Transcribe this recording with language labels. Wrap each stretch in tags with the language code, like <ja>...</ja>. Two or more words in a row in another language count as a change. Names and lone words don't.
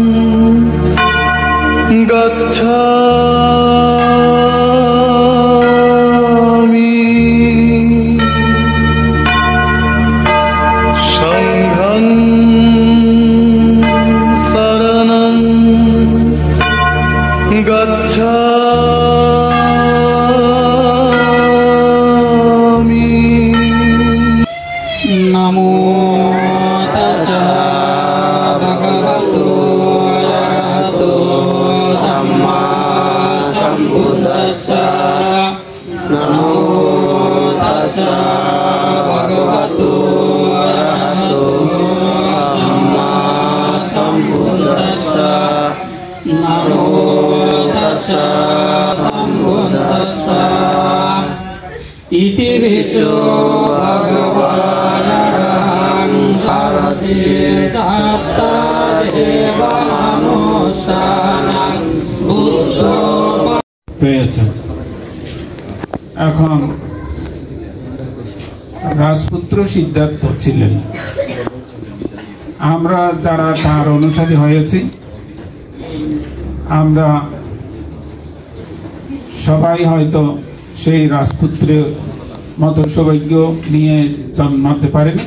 <pi>গচ্ছামি সংঘং শরণং গচ্ছামি। নমো তাস্সা ভগবতো অরহতো সাম্মা সম্বুদ্ধাস্সা। নমো তাস্সা ভগবতো অরহতো সাম্মা সম্বুদ্ধাস্সা। নমো তাস্সা সম্বুদ্ধাস্সা। ইতি বিশ্বো ভগবানরহং সারথি তাত্তদেবানুসানাং বুদ্ধ</pi> <bn>পেয়েছেন। এখন রাজপুত্র সিদ্ধার্থ ছিলেন। আমরা যারা তার অনুসারী হয়েছি আমরা সবাই হয়তো সেই রাজপুত্রের মতো সৌভাগ্য নিয়ে জন্মাতে পারেনি।</bn>